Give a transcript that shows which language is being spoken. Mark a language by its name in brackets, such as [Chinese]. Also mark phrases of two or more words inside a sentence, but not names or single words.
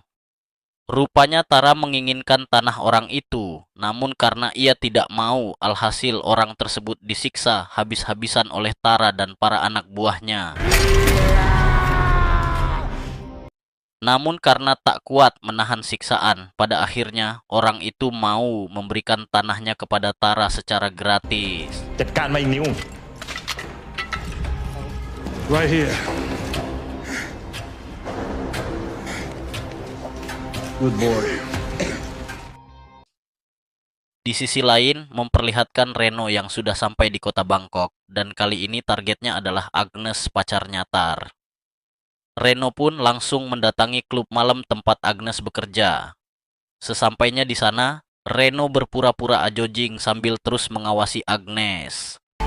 [Indonesian] Rupanya Tara menginginkan tanah orang itu, namun karena ia tidak mau, alhasil orang tersebut disiksa habis-habisan oleh Tara dan para anak buahnya. Namun karena tak kuat menahan siksaan, pada akhirnya orang itu mau memberikan tanahnya kepada Tara secara gratis. [Thai] จัดการมาอีกนิ้ว [English] Right here. Good boy. [Indonesian] Di sisi lain, memperlihatkan Reno yang sudah sampai di kota Bangkok, dan kali ini targetnya adalah Agnes, pacarnya Tar. Reno pun langsung mendatangi klub malam tempat Agnes bekerja. Sesampainya di sana, Reno berpura-pura ajojing sambil terus mengawasi Agnes.